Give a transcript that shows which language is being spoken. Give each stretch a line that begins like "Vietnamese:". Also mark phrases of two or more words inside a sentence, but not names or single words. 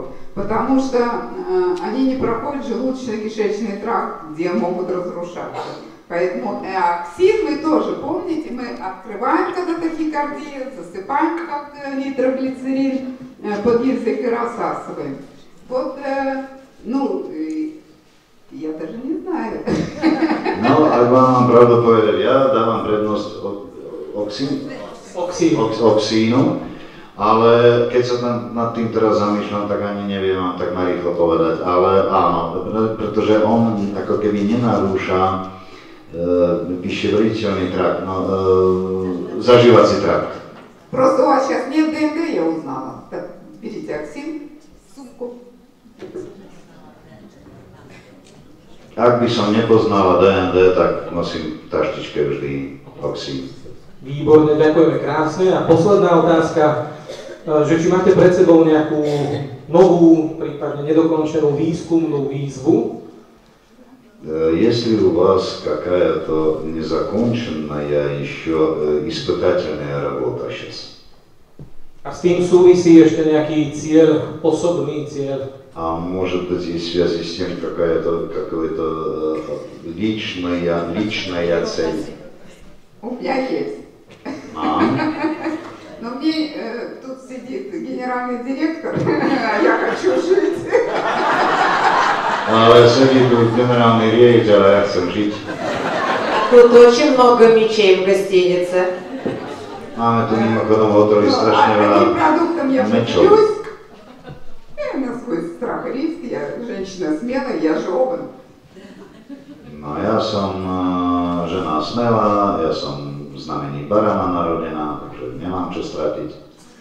Russian: Потому что они не проходят желудочно-кишечный тракт, где могут разрушаться. Поэтому Аксин мы тоже, помните, мы открываем, когда тахикардия, засыпаем как нитроглицерин под язык и рассасываем. Вот, я даже не знаю.
Slovak: No, ak vám pravdu povedať, ja dávam prednosť oxínu, ale keď sa nad tým teraz zamýšľam, tak ani neviem vám tak narýchlo povedať, ale áno, pretože on ako keby nenarúša
Russian: пищеварительный тракт, заживаcí тракт. Просто у вас сейчас нет ДНД, я узнала. Так, берите Аксин, сумку.
Slovak: Ak by som nepoznala DND, tak nosím v taštičke vždy Oxín. Výborne, ďakujeme krásne. A posledná otázka, že či máte pred sebou nejakú novú, prípadne nedokončenú výskumnú výzvu?
Russian: Если у вас какая-то незаконченная еще испытательная работа сейчас.
Slovak: A s tým súvisí ešte nejaký cieľ, osobný cieľ?
Russian: А может быть и в связи с тем какая-то личная цель? У меня есть. Но мне тут сидит генеральный директор, а я хочу жить.
Slovak: Ale sedí tu generálny riaditeľ a ja chcem žiť.
Russian: Тут очень много мечей в гостинице.
Slovak: Máme tu mimochodom v hoteli strašne veľa mečov.
Russian: На свой страх и риск, я женщина смелая, я же овен.
Slovak: No ja som žena smelá, ja som v znamení barana narodená, takže nemám čo stratiť.